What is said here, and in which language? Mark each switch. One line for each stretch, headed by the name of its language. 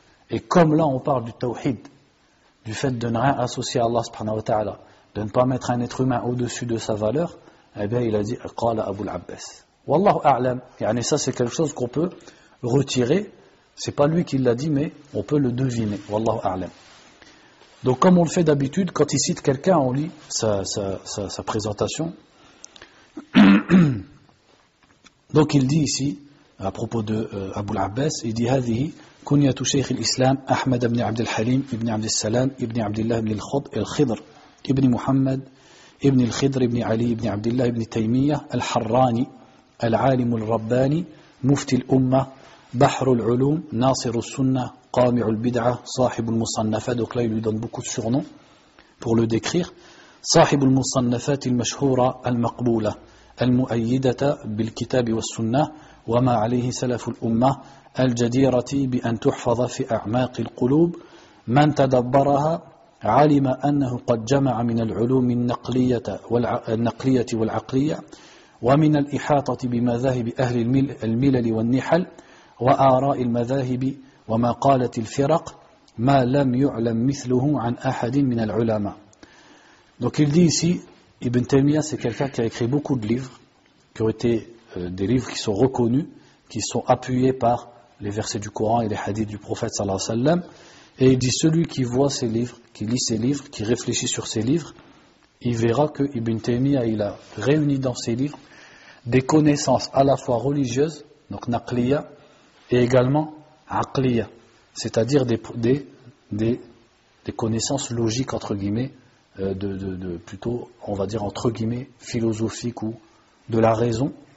French: Et comme là on parle du tawhid, du fait de ne rien associer à Allah subhanahu wa ta'ala, de ne pas mettre un être humain au-dessus de sa valeur, eh bien il a dit Qala Abu al-Abbas. Wallahu a'lam. Yani ça c'est quelque chose qu'on peut retirer. C'est pas lui qui l'a dit, mais on peut le deviner. Wallahu a'lam. Donc comme on le fait d'habitude, quand il cite quelqu'un, on lit sa présentation. Donc il dit ici, à propos de Abu al-Abbas, il dit
Arabic: هذه كنية شيخ الإسلام أحمد بن عبد الحليم ابن عبد السلام ابن عبد الله بن الخضر ابن محمد ابن الخضر ابن علي ابن عبد الله ابن تيمية الحراني العالم الرباني مفتي الأمة بحر العلوم ناصر السنة قامع البدعة صاحب المصنفات.
French: Donc là il lui donne beaucoup de surnoms pour le décrire.
Arabic: صاحب المصنفات المشهورة المقبولة المؤيدة بالكتاب والسنة وما عليه سلف الأمة الجديرة بأن تحفظ في أعماق القلوب من تدبرها علم أنه قد جمع من العلوم النقلية والعقلية ومن الإحاطة بمذاهب أهل الملل والنحل وآراء المذاهب ومقالة الفرق ما لم يعلم مثله عن أحد من العلماء.
French: Donc il dit ici, Ibn Taymiyyah c'est quelqu'un qui a écrit beaucoup de livres, qui ont été des livres qui sont reconnus, qui sont appuyés par les versets du Coran et les hadiths du prophète sallallahu alayhi wa sallam. Et il dit celui qui voit ces livres, qui lit ces livres, qui réfléchit sur ces livres, il verra que Ibn Taymiyyah il a réuni dans ses livres des connaissances à la fois religieuses, donc naqliya, et également aqliya, c'est-à-dire des connaissances logiques entre guillemets, plutôt on va dire entre guillemets philosophiques ou de la raison.